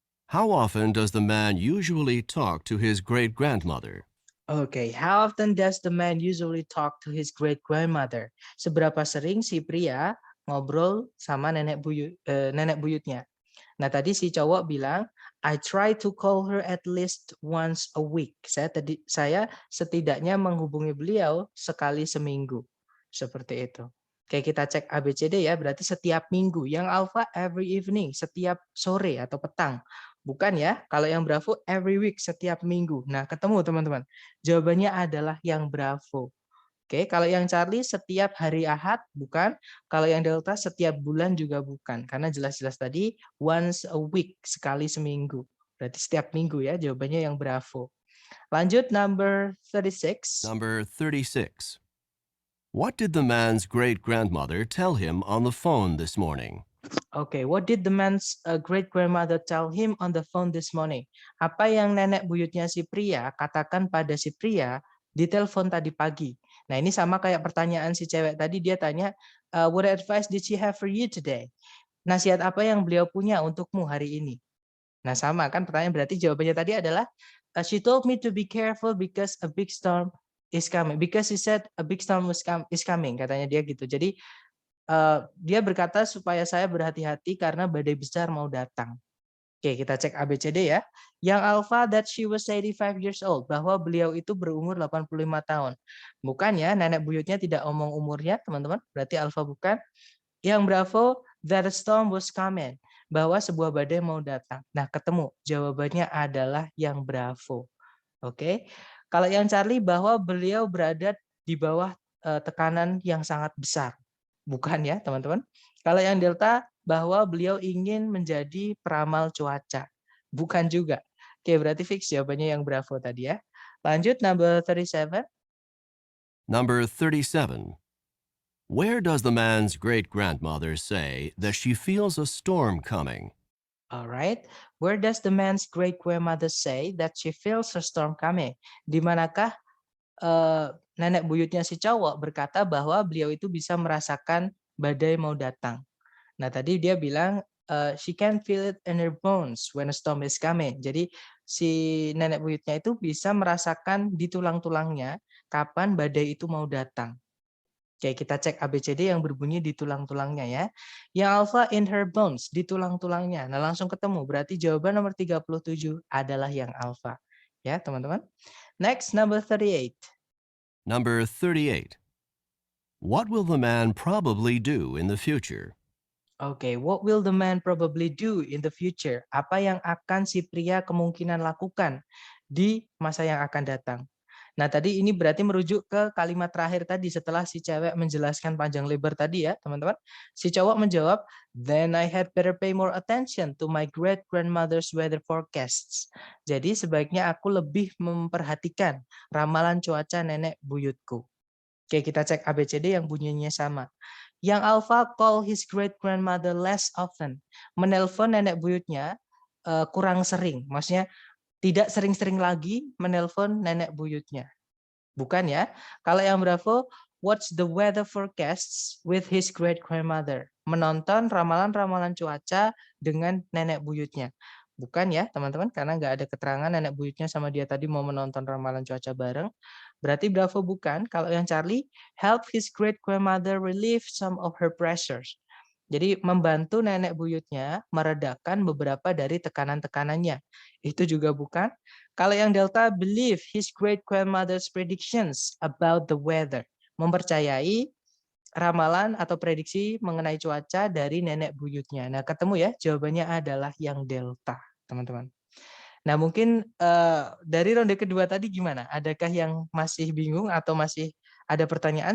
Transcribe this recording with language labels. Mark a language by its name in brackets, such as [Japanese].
[English] How often does the man usually talk to his great-grandmother? Okay, how often does the man usually talk to his great-grandmother? [Indonesian] Seberapa sering si pria ngobrol sama nenek buyutnya? Nah, tadi si cowok bilang, [English] I try to call her at least once a week. [Indonesian] Saya setidaknya menghubungi beliau sekali seminggu. Seperti itu. Oke, kita cek ABCD ya, berarti setiap minggu. Yang alpha [English] every evening, [Indonesian] setiap sore atau petang. Bukan ya, kalau yang Bravo [English] every week, [Indonesian] setiap minggu. Nah, ketemu teman-teman. Jawabannya adalah yang Bravo. Oke, kalau yang Charlie setiap hari Ahad, bukan. Kalau yang Delta setiap bulan juga bukan. Karena jelas-jelas tadi [English] once a week, [Indonesian] sekali seminggu. Berarti setiap minggu ya, jawabannya yang Bravo. Lanjut, [English] number 36. Number 36. What did the man's great-grandmother tell him on the phone this morning? Okay, what did the man's great-grandmother tell him on the phone this morning? [Indonesian] Apa yang nenek buyutnya si pria katakan pada si pria di telepon tadi pagi? Nah, ini sama kayak pertanyaan si cewek tadi, dia tanya, [English] what advice did she have for you today? [Indonesian] Nasihat apa yang beliau punya untukmu hari ini? Nah, sama kan pertanyaan, berarti jawabannya tadi adalah, [English] she told me to be careful because a big storm is coming. Because she said a big storm is coming, [Indonesian] katanya dia gitu. Jadi, dia berkata supaya saya berhati-hati karena badai besar mau datang. Oke, kita cek ABCD ya. Yang alpha [English] that she was 85 years old, [Indonesian] bahwa beliau itu berumur 85 tahun. Bukan ya, nenek buyutnya tidak omong umurnya, teman-teman. Berarti alpha bukan. Yang Bravo, [English] that a storm was coming, [Indonesian] bahwa sebuah badai mau datang. Nah, ketemu. Jawabannya adalah yang Bravo. Oke. Kalau yang Charlie, bahwa beliau berada di bawah tekanan yang sangat besar. Bukan ya, teman-teman. Kalau yang Delta, bahwa beliau ingin menjadi peramal cuaca. Bukan juga. Oke, berarti fix jawabannya yang Bravo tadi ya. Lanjut, [English] number 37. Number 37. Where does the man's great-grandmother say that she feels a storm coming? All right. Where does the man's great-grandmother say that she feels a storm coming? [Indonesian] Di manakah nenek buyutnya si cowok berkata bahwa beliau itu bisa merasakan badai mau datang. Nah, tadi dia bilang [English] she can feel it in her bones when a storm is coming. [Indonesian] Jadi si nenek buyutnya itu bisa merasakan di tulang-tulangnya kapan badai itu mau datang. Oke, kita cek ABCD yang berbunyi di tulang-tulangnya ya. Yang alpha [English] in her bones, [Indonesian] di tulang-tulangnya. Nah, langsung ketemu. Berarti jawaban nomor 37 adalah yang alpha. Ya, teman-teman. [English] Next, number 38. Number 38. What will the man probably do in the future? Okay, what will the man probably do in the future? [Indonesian] Apa yang akan si pria kemungkinan lakukan di masa yang akan datang? Nah, tadi ini berarti merujuk ke kalimat terakhir tadi setelah si cewek menjelaskan panjang lebar tadi ya, teman-teman. Si cowok menjawab, [English] "Then I had better pay more attention to my great-grandmother's weather forecasts." [Indonesian] Jadi sebaiknya aku lebih memperhatikan ramalan cuaca nenek buyutku. Oke, kita cek ABCD yang bunyinya sama. Yang [English] Alpha call his great-grandmother less often. [Indonesian] Menelpon nenek buyutnya kurang sering. Maksudnya tidak sering-sering lagi menelpon nenek buyutnya. Bukan ya. Kalau yang Bravo, [English] watch the weather forecasts with his great-grandmother. [Indonesian] Menonton ramalan-ramalan cuaca dengan nenek buyutnya. Bukan ya, teman-teman, karena nggak ada keterangan nenek buyutnya sama dia tadi mau menonton ramalan cuaca bareng. Berarti Bravo bukan. Kalau yang Charlie, [English] help his great-grandmother relieve some of her pressures. [Indonesian] Jadi membantu nenek buyutnya meredakan beberapa dari tekanan-tekanannya. Itu juga bukan. Kalau yang Delta, [English] believe his great-grandmother's predictions about the weather. [Indonesian] Mempercayai ramalan atau prediksi mengenai cuaca dari nenek buyutnya. Nah, ketemu ya, jawabannya adalah yang Delta, teman-teman. Nah, mungkin dari ronde kedua tadi gimana? Adakah yang masih bingung atau masih ada pertanyaan?